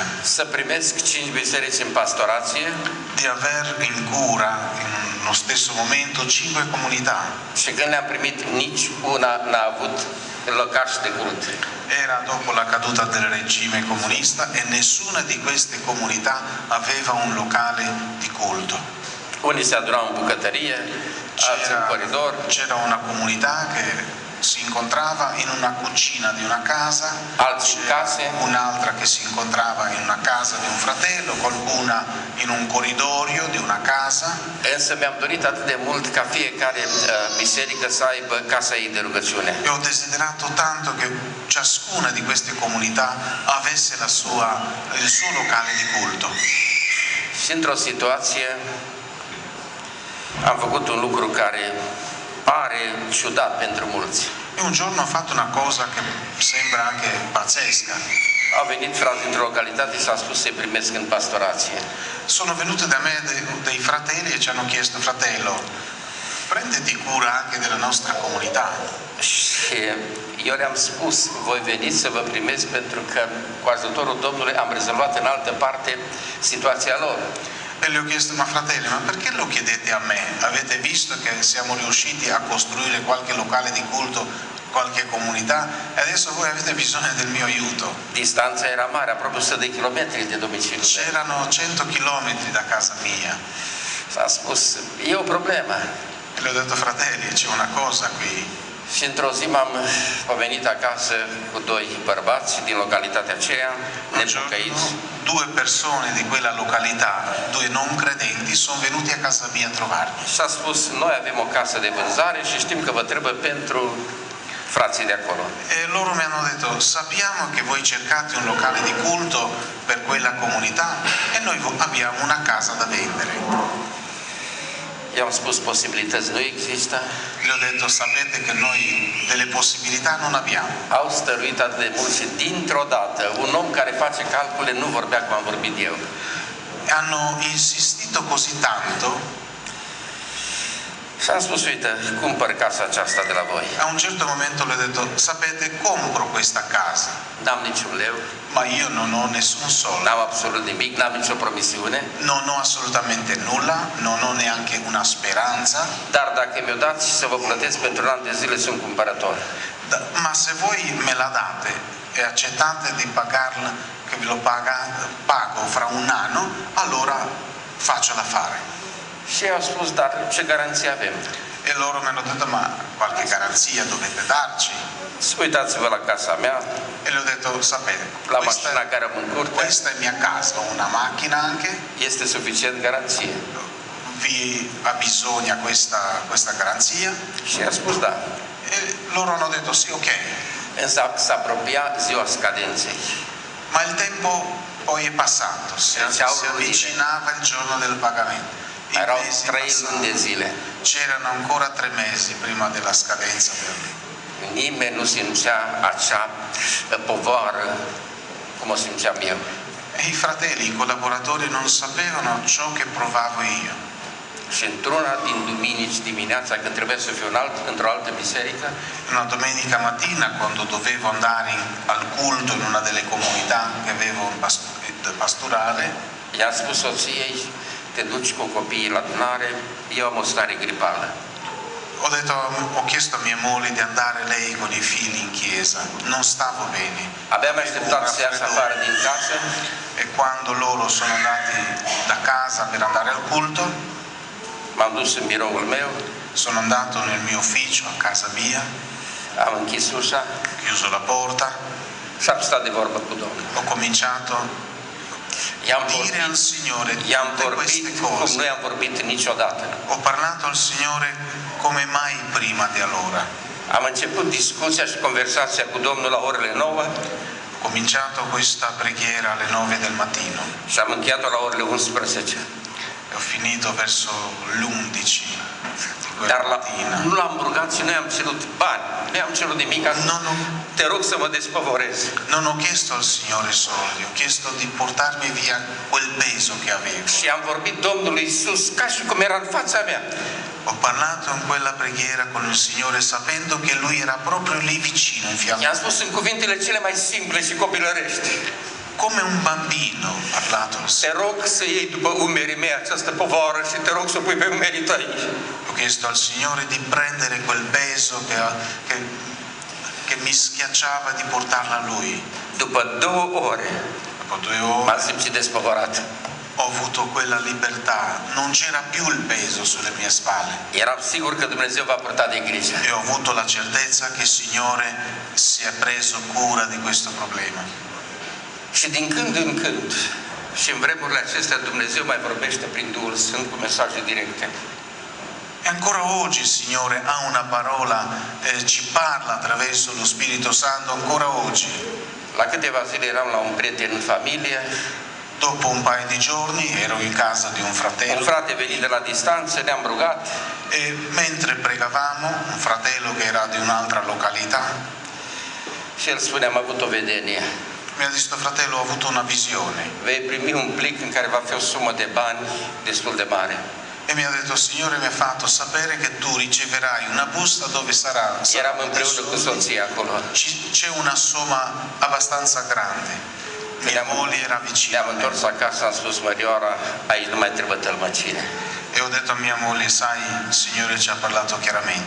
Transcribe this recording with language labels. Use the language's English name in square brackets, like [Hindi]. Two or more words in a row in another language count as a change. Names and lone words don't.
[Romanian] să primesc 5 biserici în pastorație [Italian] di aver in cura in uno stesso momento 5 comunità. [Romanian] și când le-am primit, nici una n-a avut locaș de cult. [Italian] Era dopo la caduta del regime comunista e nessuna di queste comunità aveva un locale di culto. [Romanian] Unii se adunau în bucătărie, alții în coridor, [Italian] C'era una comunità che si incontrava in una cucina di una casa, [Romanian] alții în case, [Italian] un'altra che si incontrava in una casa di un fratello, qualcuna in un corridoio di una casa. [Romanian] însă mi-am dorit atât de mult ca fiecare biserică să aibă casa ei de rugăciune. [Italian] E ho desiderato tanto che ciascuna di queste comunità avesse il suo locale di culto. [Romanian] Și într-o situație am făcut un lucru care pare ciudat pentru mulți. [Italian] E un giorno ho fatto una cosa che sembra anche pazzesca. [Romanian] Au venit frați dintr-o localitate și s-a spus să-i primesc în pastorație. [Italian] Sono venute da me dei fratelli e ci hanno chiesto, fratello, prenditi cura anche della nostra comunità. [Romanian] Și eu le-am spus, voi veniți să vă primesc pentru că cu ajutorul Domnului am rezolvat în altă parte situația lor. [Italian] E le ho chiesto, ma fratelli, ma perché lo chiedete a me? Avete visto che siamo riusciti a costruire qualche locale di culto, qualche comunità e adesso voi avete bisogno del mio aiuto. [Romanian] Distanța era mare, aproape 100 de kilometri de domiciliu. [Italian] C'erano 100 chilometri da casa mia. [Romanian] S-a spus, e o problemă. [Italian] E le ho detto, fratelli, c'è una cosa qui. [Romanian] Și într-o zi m-am venit acasă cu 2 bărbați din localitatea aceea, [Italian] Un giorno, [Romanian] nepocăiți. [Italian] 2 persone di quella località, 2 non credenti, sono venuti a casa mia a trovarmi. [Romanian] Și a spus, noi avem o casă de vânzare și știm că vă trebuie pentru frații de acolo. [Italian] E loro mi hanno detto, sappiamo che voi cercate un locale di culto per quella comunità e noi abbiamo una casa da vendere. [Romanian] I-am spus, posibilități nu există. [Italian] Le ho detto, sapete che noi delle possibilità non abbiamo. [Romanian] Au stăruit atât de mult și dintr-o dată, un om care face calcule nu vorbea cum am vorbit eu. [Italian] Hanno insistito così tanto [Romanian] Și am spus, uite, cumpăr casa aceasta de la voi. [Italian] A un certo momento le ho detto, sapete, compro questa casa, [Romanian] N-am niciun leu, [Italian] ma io non ho nessun soldo, [Romanian] n-am absolut nimic, n-am nicio promisiune, [Italian] non ho assolutamente nulla, non ho neanche una speranza, [Romanian] dar dacă mi-o dați și să vă plătesc pentru un an de zile, sunt cumpărător. [Italian] ma se voi me la date e accettate di pagarla, che ve lo pago fra un anno, allora faccio l'affare. [Romanian] Și ei au spus, dar ce garanție avem? [Italian] E loro mi hanno detto, ma qualche garanzia dovete darci? [Romanian] Uitați-vă la casa mea, [Italian] E le ho detto, sapete, [Romanian] la mașina care am în curte, [Italian] questa è mia casa, ho una macchina anche, [Romanian] este suficient garanție. [Italian] vi abbisogna questa garanzia? [Romanian] Și i-a spus da. [Italian] E loro hanno detto sì, ok. [Romanian] Însă s-a apropiat ziua scadenței. [Italian] Ma il tempo poi è passato, si avvicinava il giorno del pagamento. I [Romanian] Erau [Italian] mesi [Romanian] 3 luni de zile. [Italian] c'erano ancora 3 mesi prima della scadenza per me. [Romanian] Nimeni nu simțea acea povară cum o simțeam eu. [Italian] E i fratelli, i collaboratori non sapevano ciò che provavo io. [Romanian] Și într-una din duminici dimineața, când trebuia să fiu într-o altă biserică, [Italian] Una domenica mattina, quando dovevo andare al culto in una delle comunità che avevo da pastorare, [Romanian] i-am spus soției, te duci cu copiii la adunare, eu am o stare gripală. [Italian] ho chiesto a mia moglie di andare lei con i figli in chiesa, non stavo bene. [Romanian] Abia am așteptat să iasă afară din casă, [Italian] E quando loro sono andati da casa per andare al culto, [Romanian] m-am dus în biroul meu, [Italian] sono andato nel mio ufficio, a casa mia, [Romanian] am închis ușa [Italian] ho chiuso la porta, [Romanian] și am stat de vorbă cu Domnul. [Italian] ho cominciato [Romanian] I-am [Italian] a dire al Signore [Romanian] i-am [Italian] tutte queste [Romanian] vorbit cum [Italian] cose. [Romanian] nu i-am vorbit niciodată. [Italian] Ho parlato al Signore come mai prima di allora. [Romanian] Am început discuția și conversația cu Domnul la orele 9 [Italian] Ho cominciato questa preghiera alle 9 del mattino [Romanian] și am încheiat-o la orele 11. [Italian] e ho finito verso l'11 di quella [Romanian] Dar [Italian] mattina. [Romanian] nu l-am rugat și nu i-am cerut bani, nu i-am cerut nimic. Te rog să mă despovorezi. [Italian] Non ho chiesto al Signore soldi, ho chiesto di portarmi via quel peso che avevo. [Romanian] Și am vorbit Domnului Iisus ca și cum era în fața mea. [Italian] Ho parlato in quella preghiera con il Signore sapendo che Lui era proprio lì vicino, in fianco. [Romanian] I-am spus în cuvintele cele mai simple și copilărești. [Italian] Come un bambino ho parlato al [Romanian] Te [Italian] Signore. [Romanian] rog să iei după umerii mei această povară și te rog să o pui pe umerii tăi. [Italian] Ho chiesto al Signore di prendere quel peso che mi schiacciava, di portarla a Lui. [Romanian] După 2 ore [Italian] Dopo 2 ore [Romanian] m-am simțit despovorat. [Italian] ho avuto quella libertà, non c'era più il peso sulle mie spalle [Romanian] Eram sigur că Dumnezeu va purta de grijă. [Italian] e ho avuto la certezza che il Signore si è preso cura di questo problema. [Romanian] Și din când în când, și în vremurile acestea, Dumnezeu mai vorbește prin Duhul Sfânt cu mesaje directe. [Italian] E ancora oggi il Signore ha una parola, ci parla attraverso lo Spirito Santo, ancora oggi. [Romanian] La câteva zile eram la un prieten în familie, [Italian] Dopo un paio di giorni ero in casa di un un fratello [Romanian] frate venit de la distanță, ne-am rugat [Italian] e mentre pregavamo, un fratello che era di un'altra località, [Romanian] și el spune, am avut o vedenie. [Italian] mi ha detto, fratello, ho avuto una visione. [Romanian] Vei primi un plic în care va fi o sumă de bani destul de mare. [Italian] E mi ha detto, il Signore mi ha fatto sapere che tu riceverai una busta dove [Romanian] Eram [Italian] saranno [Romanian] împreună cu soția acolo. [Italian] c'è una somma abbastanza grande. Mia moglie era vicina [Romanian] Ne-am [Italian] a me. [Romanian] întors acasă, am spus, Mărioara, aici nu mai trebuie tălmăcire. [Italian] E ho detto a mia moglie, sai, il Signore ci ha parlato chiaramente.